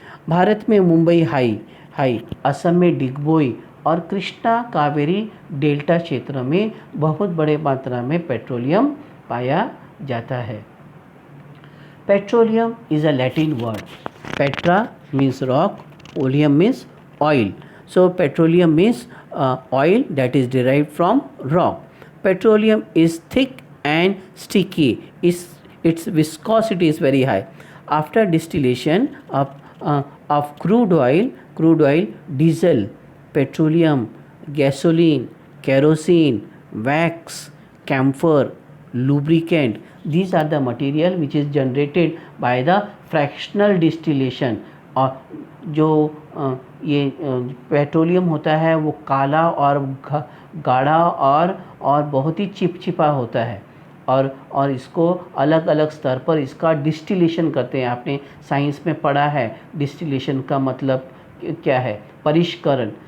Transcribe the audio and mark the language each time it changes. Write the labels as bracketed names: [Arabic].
[Hindi] भारत में मुंबई हाई, असम में डिगबोई और कृष्णा कावेरी डेल्टा क्षेत्र में बहुत बड़े मात्रा में पेट्रोलियम पाया जाता है. [English] Petroleum is a Latin word. Petra means rock, oleum means oil. So petroleum means oil that is derived from rock. Petroleum is thick and sticky. Its viscosity is very high. After distillation of crude oil, diesel, petroleum, gasoline, kerosene, wax, camphor, lubricant, these are the material which is generated by the fractional distillation. [Hindi] और जो ये petroleum होता है वो काला और गाढ़ा और बहुत ही चिपचिपा होता है. और इसको अलग अलग स्तर पर इसका डिस्टिलेशन करते हैं। आपने साइंस में पढ़ा है डिस्टिलेशन का मतलब क्या है, परिष्करण।